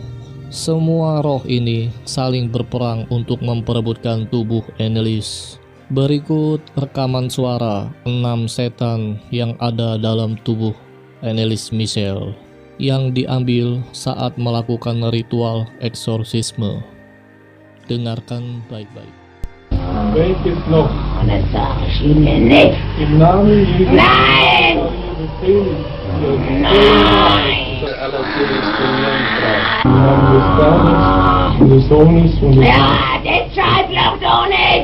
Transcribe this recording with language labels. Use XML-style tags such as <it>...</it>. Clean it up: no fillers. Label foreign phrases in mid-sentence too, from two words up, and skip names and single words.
<id>Semua roh ini saling berperang untuk memperebutkan tubuh Annelies. Berikut rekaman suara 6 setan yang ada dalam tubuh Annelies Michelle yang diambil saat melakukan ritual eksorsisme. Dengarkan baik-baik.</id> <de>Welches noch? Und das sag ich Ihnen nicht. Im Namen Jesu. Nein! die Sonys und die... Ja, das Scheißloch da nicht.</de>